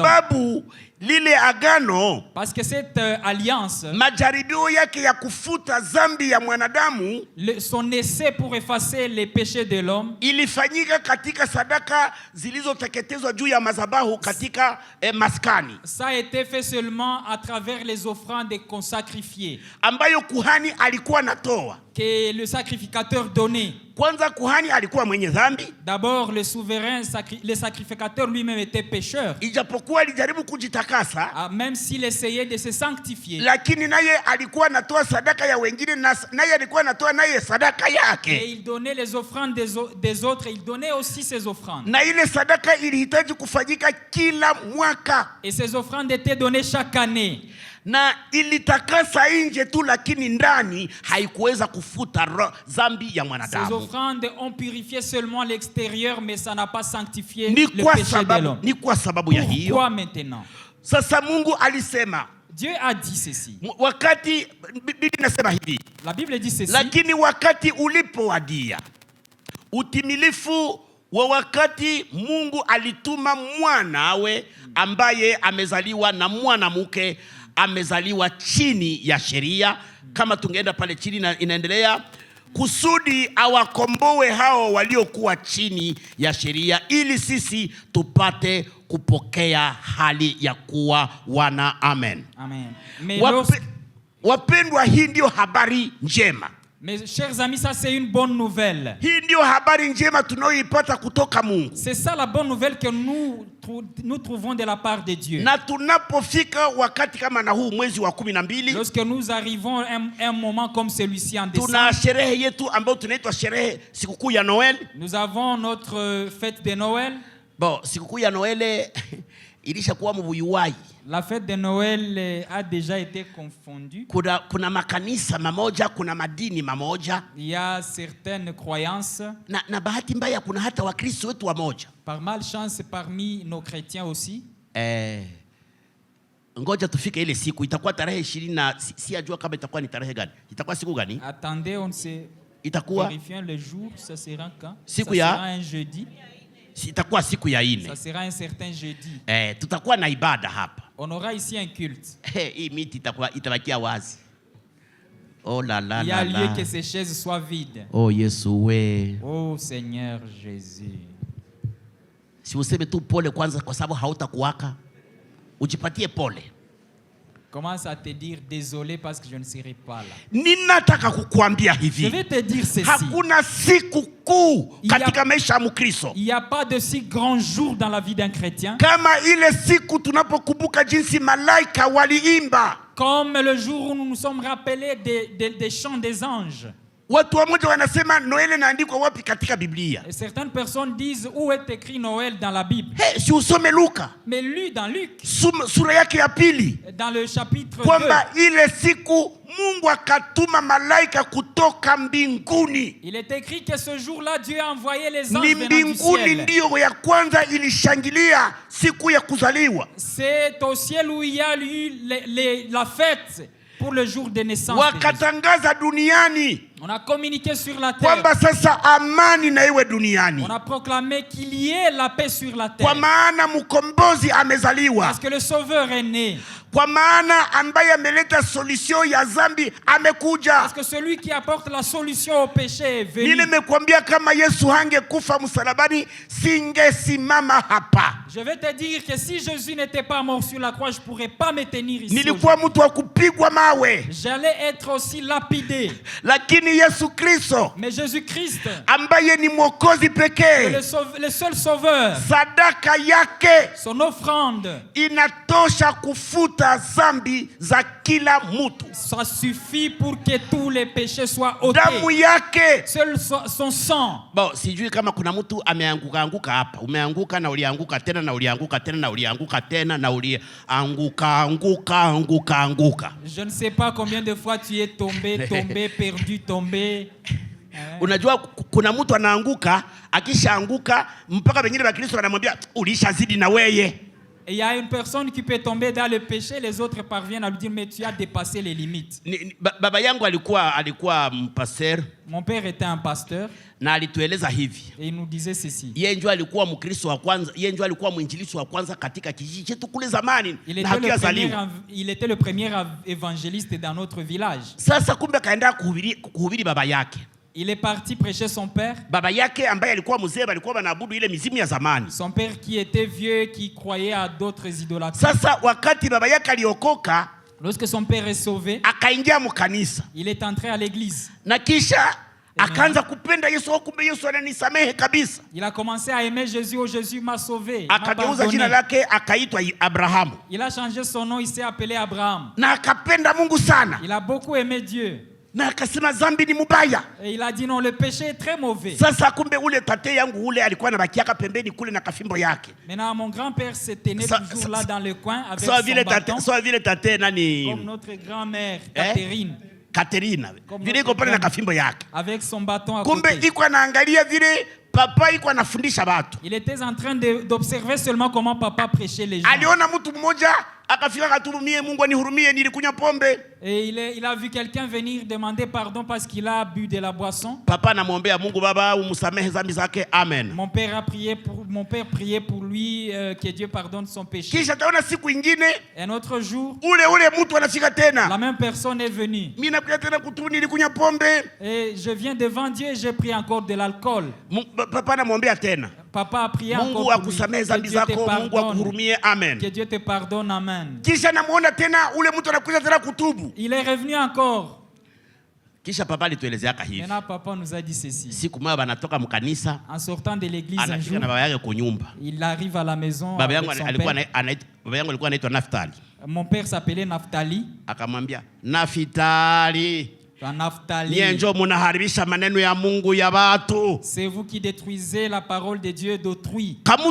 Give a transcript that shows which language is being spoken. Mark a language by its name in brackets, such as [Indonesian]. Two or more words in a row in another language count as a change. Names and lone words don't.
[Swahili] sababu lile agano, [French] Parce que cette alliance, [Swahili] majaribio yake ya kufuta dhambi ya mwanadamu [French] son essai pour effacer les péchés de l'homme, [Swahili] ilifanyika katika sadaka zilizoteketezwa juu ya madhabahu katika maskani, [French] ça a été fait seulement à travers les offrandes qu'on sacrifiait, [Swahili] ambayo kuhani alikuwa natoa. [French] que le sacrificateur donnait. [Swahili] Kwanza kuhani alikuwa mwenye dhambi, [French] D'abord, le souverain, le sacrificateur lui-même était pécheur. [Swahili] ijapokuwa alijaribu kujitakasa, [French] Même s'il essayait de se sanctifier. [Swahili] lakini naye alikuwa anatoa sadaka ya wengine, naye alikuwa anatoa naye sadaka [French] Et [Swahili] yake, [French] il donnait les offrandes des autres, il donnait aussi ses offrandes. [Swahili] na ile sadaka ilihitaji kufanyika kila mwaka, [French] Et ces offrandes étaient données chaque année. [Swahili] na ilitakasa nje tu, lakini ndani haikuweza kufuta dhambi ya [French] Ces [Swahili] mwanadamu. [French] offrandes ont purifié seulement l'extérieur, mais ça n'a pas sanctifié [Swahili] Ni [French] le [Swahili] kwa [French] péché de [Swahili] sababu, [French] l'homme. [Swahili] ni kwa sababu ya hiyo [French] Pourquoi maintenant? [Swahili] sasa Mungu alisema [French] Dieu a dit ceci. [Swahili] wakati, Biblia inasema hivi, [French] La Bible dit ceci. [Swahili] lakini wakati ulipowadia utimilifu wa wakati, Mungu alituma mwanawe ambaye amezaliwa na mwanamke, amezaliwa chini ya sheria. Kama tungeenda pale chini na inaendelea, kusudi awakomboe hao waliokuwa chini ya sheria, ili sisi tupate kupokea hali ya kuwa wana. Amen. [French] Amen. Mais, [Swahili] Wapendwa, hii ndio habari njema. [French] mes chers amis, ça c'est une bonne nouvelle. [Swahili] Hii ndio habari njema tunayoipata kutoka Mungu. [French] C'est ça la bonne nouvelle que nous trouvons de la part de Dieu. [Swahili] Na tunapofika wakati kama na huu mwezi wa 12, [French] Lorsque nous arrivons à un moment comme celui-ci en décembre, [Swahili] tuna sherehe yetu ambayo tunaitwa sherehe sikukuu ya Noel. [French] nous avons notre fête de Noël. Bon, [Swahili] sikukuu ya Noel ilishakuwa mbuyuwai. [French] La fête de Noël a déjà été confondue. [Swahili] Kuna makanisa mamoja, kuna madini mamoja. [French] Il y a certaines croyances. [Swahili] Na bahati mbaya kuna hata Wakristo wetu wamoja. [French] Par malchance parmi nos chrétiens aussi. [Swahili] Ngoja tufike ile siku, itakuwa tarehe 20 na sijajua kama itakuwa ni tarehe gani. Itakuwa siku gani? [French] Attendez, on sait. [Swahili] Itakuwa [French] Vérifions le jour, ça sera quand? [Swahili] Siku [French] ça [Swahili] ya [French] sera un jeudi. [Swahili] Itakuwa siku ya 4. [French] Ça sera un certain jeudi. [Swahili] Tutakuwa na ibada hapa. [French] On aura ici un culte. [Swahili] Hii miti itabakia wazi. [French] Oh là là Il y a là lieu là. que ces chaises soient vides. [Swahili] Oh Yesu we. [French] Oh Seigneur Jésus. [Swahili] Si useme tu pole kwanza kwa sababu hautakuwaka. Ujipatie pole. [French] Commence à te dire désolé parce que je ne serai pas là. [Swahili] Ninataka kukuambia [French] Je [Swahili] hivi. [French] vais te dire ceci. [Swahili] Hakuna siku kuu katika maisha ya Mkristo [French] Il n'y a pas de si grand jour dans la vie d'un chrétien [Swahili] kama ile siku tunapokumbuka jinsi malaika waliimba. [French] comme le jour où nous nous sommes rappelés des chants des anges. [Swahili] Watu wamoja wanasema Noeli inaandikwa wapi katika Biblia? [French] Et certaines personnes disent où est écrit Noël dans la Bible. [Swahili] Hey, si usome Luka [French] Mais lui, dans Luc, [Swahili] sura yake ya pili, [French] dans le chapitre 2, [Swahili] kwamba ile siku Mungu akatuma malaika kutoka mbinguni. [French] il est écrit que ce jour-là, Dieu a envoyé les anges [Swahili] Ni [French] venant du [Swahili] mbinguni [French] ciel. [Swahili] ndiyo ya kwanza ilishangilia siku ya kuzaliwa. [French] C'est au ciel où il y a eu la fête pour le jour de naissance de Jésus. [Swahili] Wakatangaza duniani [French] On a communiqué sur la terre. [Swahili] kwamba sasa amani na iwe duniani, [French] On a proclamé qu'il y ait la paix sur la [Swahili] kwa [French] terre. [Swahili] maana mkombozi amezaliwa, [French] Parce que le Sauveur est né. [Swahili] kwa maana ambaye ameleta solution ya dhambi amekuja. [French] Parce que celui qui apporte la solution au péché est venu. [Swahili] Nimekwambia kama Yesu hangekufa msalabani singesimama hapa. [French] Je vais te dire que si Jésus n'était pas mort sur la croix, je ne pourrais pas me tenir ici. [Swahili] Nilikuwa mtu wa kupigwa mawe, [French] J'allais être aussi lapidé. [Swahili] lakini Yesu Kristo [French] Mais Jésus-Christ, [Swahili] ambaye ni mwokozi pekee, [French] le seul Sauveur, [Swahili] sadaka yake [French] son offrande, [Swahili] inatosha kufuta dhambi za kila mtu. [French] ça suffit pour que tous les péchés soient ôtés. [Swahili] Damu yake. [French] Seul son sang. Bon, [Swahili] sijui kama kuna mtu ameanguka hapa. Umeanguka na ulianguka tena na ulianguka tena na ulianguka tena na ulianguka. [French] Je ne sais pas combien de fois tu es tombé, perdu, tombé. [Swahili] Unajua kuna mtu anaanguka, akishaanguka mpaka wengine wa Kristo wanamwambia ulishazidi na weye. [French] Et il y a une personne qui peut tomber dans le péché, les autres parviennent à lui dire mais tu as dépassé les limites. [Swahili] Baba yangu alikuwa mpasteur. [French] Mon père était un pasteur. [Swahili] Na alitueleza hivi. [French] Et il nous disait ceci. [Swahili] Yeye ndio alikuwa Mkristo wa kwanza, yeye ndio alikuwa mwinjilisti wa kwanza katika kijiji chetu kule zamani. [French] Il était le premier évangéliste dans notre village. [Swahili] Sasa kumbe kaenda kuhubiri baba yake. [French] Il est parti prêcher son père. [Swahili] Baba yake ambaye alikuwa mzee, alikuwa wanaabudu ile mizimu ya zamani. [French] Son père qui était vieux, qui croyait à d'autres idolâtries. [Swahili] Sasa wakati baba yake aliokoka, [French] lorsque son père est sauvé, [Swahili] akaingia mkanisa. [French] Il est entré à l'église. [Swahili] Na kisha akaanza kupenda Yesu, kumbe Yesu ananisamehe kabisa. [French] Il a commencé à aimer Jésus. Oh, Jésus m'a sauvé. [Swahili] Akageuza jina lake akaitwa Abrahamu. [French] Il a changé son nom, il s'est appelé Abraham. [Swahili] Na akapenda Mungu sana. [French] Il a beaucoup aimé Dieu. [Swahili] Na akasema dhambi ni mubaya. [French] Et il a dit non, le péché est très mauvais. [Swahili] Sasa kumbe ule tate yangu ule alikuwa anabakiaka pembeni kule na kafimbo yake. [French] Maintenant mon grand-père se tenait toujours là dans le coin avec son bâton. [Swahili] Soit vile tate nani? [French] Comme notre grand-mère Catherine. Catherine. [Swahili] Vile iko pale na kafimbo yake. [French] Avec son bâton à [Swahili] kumbe [French] côté. [Swahili] iko anaangalia vile papa iko anafundisha watu. [French] Il était en train d'observer seulement comment papa prêchait les gens. [Swahili] Aliona mtu mmoja akafika akaturumie, Mungu anihurumie nilikunywa pombe. [French] Et il a vu quelqu'un venir demander pardon parce qu'il a bu de la boisson. [Swahili] Papa anamwombea Mungu, Baba umsamehe dhambi zake, amen. [French] Mon père priait pour lui que Dieu pardonne son péché. [Swahili] Kisha taona siku ingine, [French] un autre jour, [Swahili] ule mtu anafika tena. [French] La même personne est venue. [Swahili] Mimi nakuja tena kutubu, nilikunywa pombe. [French] Et je viens devant Dieu et j'ai pris encore de l'alcool. [Swahili] Papa anamwombea tena. [French] Papa a prié encore [Swahili] Mungu akusamehe dhambi zako, Mungu akuhurumie, amen. [French] Que Dieu te pardonne, amen. [Swahili] Kisha namuona tena ule mtu anakuja tena kutubu. [French] Il est revenu encore. [Swahili] Kisha papa alituelezea hivi. [French] Maintenant papa nous a dit ceci. [Swahili] Siku moja banatoka mkanisa. [French] En sortant de l'église un jour, [Swahili] na baba yake kwa nyumba. [French] Il arrive à la maison. [Swahili] Baba yangu alikuwa anaitwa Naftali. [French] Mon père s'appelait Naftali. [Swahili] Akamwambia, Naftali. [French] C'est vous qui détruisez la parole de Dieu d'autrui.